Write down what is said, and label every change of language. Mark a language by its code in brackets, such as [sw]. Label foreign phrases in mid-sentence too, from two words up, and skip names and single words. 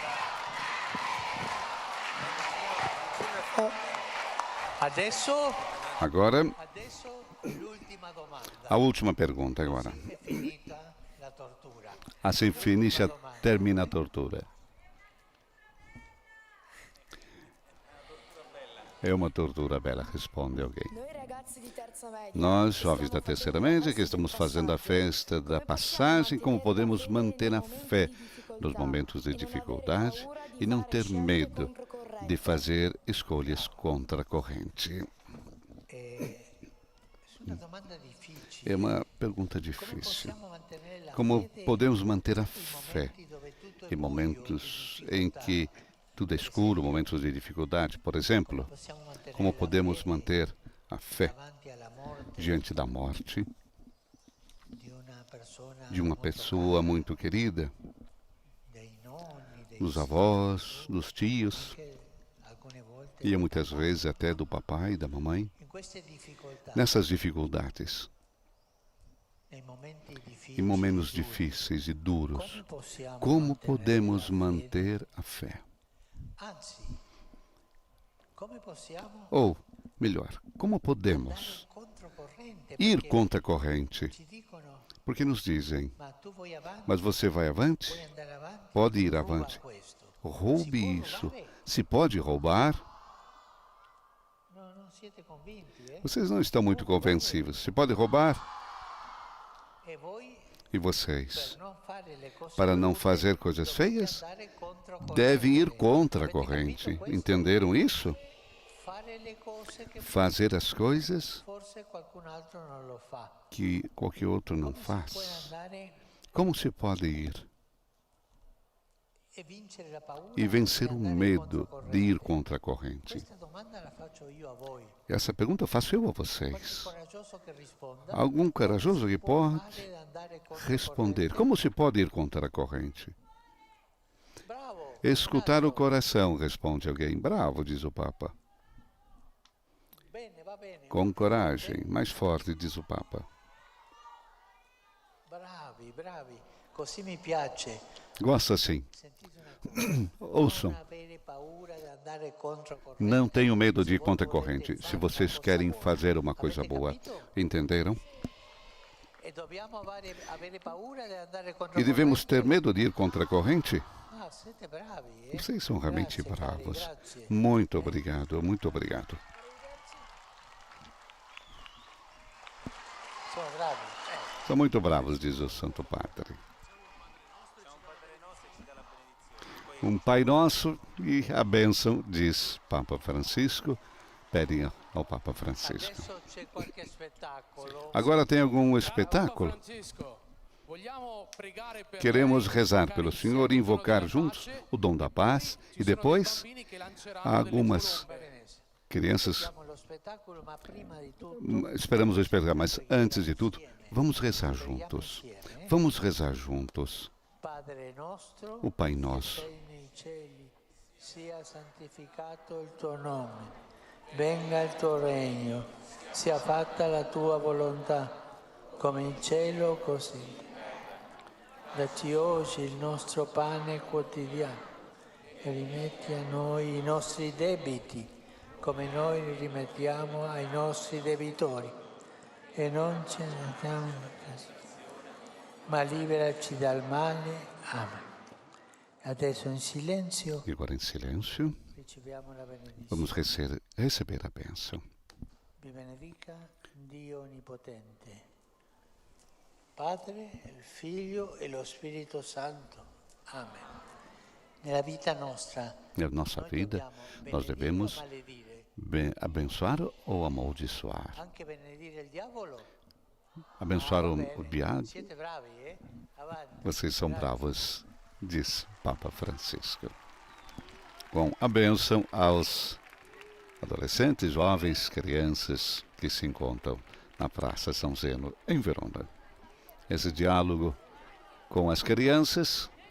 [it] Adesso [pt] Agora, [it] Adesso l'ultima domanda. [pt] a última pergunta agora. [it] È finita la tortura. [pt] Assim finisce, termina a tortura. É uma tortura bela, responde alguém. [it] Noi ragazzi di terza media. [pt] Nós, jovens da terceira média, que estamos fazendo a festa da passagem, como podemos manter a fé nos momentos de dificuldade e não ter medo de fazer escolhas contra a corrente? [it] Una domanda difficile. [pt] É uma pergunta [it] Come [pt] difícil. [it] possiamo mantenere la [pt] Como [it] fede [pt] podemos manter a [it] in [pt] fé [it] momenti dove tutto è [pt] em [it] buio, [pt] momentos [it] in [pt] em [it] difficoltà? [pt] que tudo é escuro, momentos de dificuldade, por exemplo? [it] Possiamo mantenere [pt] Como [it] la [pt] podemos [it] fede [pt] manter a fé [it] davanti alla morte [pt] diante da morte [it] di [pt] de [it] una persona [pt] uma [it] molto [pt] pessoa muito querida, [it] cara, dei nonni, dei [pt] dos avós, dos tios [it] anche alcune volte [pt] e muitas vezes até do papai e da mamãe? [it] in queste difficoltà, [pt] Nessas dificuldades, [it] nei momenti difficili, [pt] em momentos [it] duri, [pt] difíceis e duros, [it] possiamo [pt] como [it] mantenere [pt] podemos [it] la fede? [pt] manter a fé? [it] Anzi, come possiamo [pt] Ou, melhor, como podemos [it] andare controcorrente? [pt] ir [it] Perché [pt] contra a corrente? [it] ci dicono, [pt] Porque nos dizem, [it] ma tu vuoi avanti, [pt] mas você vai avante? [it] puoi andare avanti, [pt] Pode ir [it] ruba [pt] avante. [it] questo. [pt] Roube [it] Si può [pt] isso. [it] rubare? [pt] Se pode roubar, [it] No, non siete convinti, eh? [pt] vocês não estão muito convencidos. Se pode roubar, [it] E voi, [pt] e vocês, [it] per non fare le cose [pt] para não [it] brutte, [pt] fazer coisas [it] dovete [pt] feias, [it] andare controcorrente. [pt] devem ir contra a [it] Avete capito [pt] corrente. [it] questo? [pt] Entenderam isso? [it] Fare le cose che [pt] Fazer as coisas [it] forse qualcun altro non lo fa. [pt] que qualquer outro não [it] Come si può [pt] faz. [it] andare [pt] Como se pode ir [it] e vincere la paura [pt] e vencer [it] di [pt] o [it] andare [pt] medo de ir [it] controcorrente? [pt] contra a corrente? [it] Questa domanda la faccio io a voi. [pt] Essa pergunta eu faço eu a [it] Qualche [pt] vocês. [it] coraggioso che risponda. [pt] Algum corajoso que [it] Può [pt] pode [it] fare andare controcorrente? [pt] responder. Como se pode ir contra a corrente? [it] Bravo. [pt] Escutar o bravo. coração, responde alguém. Bravo, diz o Papa. [it] Bene, va bene. [pt] Com coragem, mais forte, diz o Papa. [it] Bravi, bravi. Così mi piace. [pt] Gosta assim. [it] Sentite una cosa. [pt] Ouçam. [it] Non avere paura di andare controcorrente. [pt] Não tenham medo de ir [it] Se [pt] contra a [it] voi volete [pt] corrente, se [it] fare [pt] vocês [it] una cosa [pt] querem [it] buona. [pt] fazer uma coisa [it] Avete [pt] boa. [it] capito? [pt] Entenderam? [it] E dobbiamo avere paura di andare [pt] E [it] controcorrente. [pt] devemos ter medo de ir contra a corrente? [it] Ah, siete bravi, eh? [pt] Vocês são realmente [it] Grazie, cari, [pt] bravos. [it] grazie. [pt] Muito obrigado, muito obrigado. [it] Sono bravi. [pt] São muito bravos, diz o Santo Padre. Pai Nosso e a bênção, diz Papa Francisco. Pedem ao Papa Francisco. [it] Adesso c'è qualche spettacolo. [pt] Agora tem algum [it] Caro [pt] espetáculo? [it] Papa Francisco, vogliamo pregare per [pt] Queremos [it] lei, [pt] rezar [it] invocare [pt] pelo [it] insieme [pt] Senhor e [it] il dono [pt] invocar [it] della [pt] juntos [it] pace. [pt] o dom da paz [it] Ci [pt] e [it] sono [pt] depois [it] dei bambini che lanceranno [pt] há [it] delle [pt] algumas [it] colombe. [pt] crianças. [it] Facciamo lo spettacolo, ma prima di tutto [pt] Esperamos o espetáculo, mas antes de tudo, vamos rezar juntos. Vamos rezar juntos. [it] Padre nostro, [pt] O Pai [it] che [pt] Nosso. [it] sei nei cieli, sia santificato il tuo nome. Venga il tuo regno, sia fatta la tua volontà, come in cielo così. Dacci oggi il nostro pane quotidiano e rimetti a noi i nostri debiti, come noi li rimettiamo ai nostri debitori. E non ce ne diamo ma liberaci dal male. Amen. Adesso in silenzio [pt] E agora em silêncio, [it] riceviamo la benedizione. [pt] vamos receber a bênção. [it] Vi benedica Dio Onnipotente, Padre, il Figlio e lo Spirito Santo. Amen. Nella vita nostra, [pt] Na nossa [it] noi [pt] vida, [it] dobbiamo [pt] nós [it] benedire o [pt] devemos [it] maledire, [pt] abençoar ou amaldiçoar. [it] anche benedire il diavolo. [pt] Abençoar [it] Va [pt] o [it] bene. [pt] diabo. [it] Siete bravi, eh? Avanti. [pt] Vocês são [it] Grazie. [pt] bravos, diz Papa Francisco. Com a bênção aos adolescentes, jovens, crianças que se encontram na Praça São Zeno, em Verona. Esse diálogo com as crianças